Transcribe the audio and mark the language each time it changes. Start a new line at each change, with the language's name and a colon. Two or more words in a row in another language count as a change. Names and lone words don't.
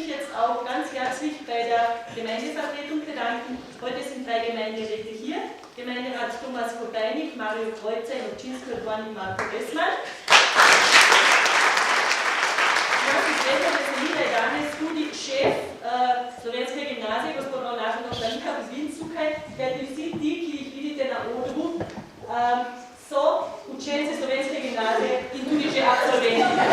German: auch ganz herzlich bei der Gemeindevertretung bedanken. Heute sind 3 Gemeinderäte hier. Gemeinderat Thomas Kobeinik, Mario Kreuzer, Nocinsko Dvornik, Marko Bessmann.
Slovenian: Veseli danes tudi šef Slovenske gimnazije, gospod Ravnažen Oštanika v Vincukaj, kajti vsi ti, ki jih vidite na odru, so učenci Slovenske gimnazije in tudi že absolventi.